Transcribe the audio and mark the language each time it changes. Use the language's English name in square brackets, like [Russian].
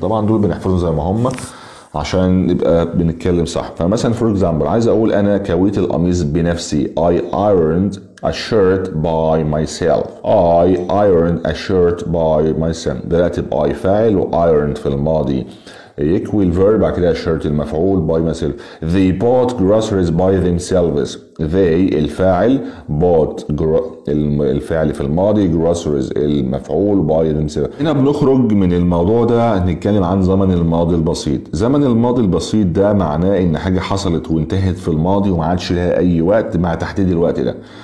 [Arabic] طبعا دول بنحفظهم زي ما هم عشان نبقى بنتكلم صح. فمثلا [English] for example [Arabic] عايز اقول انا كويت القميص بنفسي [English] I ironed a shirt by myself. I ironed a shirt by myself. بدأت بI فاعل و ironed [Arabic] في الماضي يكوي الفيرب، بعد كده shirt المفعول [English] by myself. They bought groceries by themselves. [Arabic] they الفاعل، bought الفعل في الماضي، groceries المفعول [English] by themselves. [Arabic] هنا بنخرج من الموضوع ده نتكلم عن زمن الماضي البسيط. زمن الماضي البسيط ده معناه ان حاجه حصلت وانتهت في الماضي وما عادش لها اي وقت مع تحديد الوقت ده.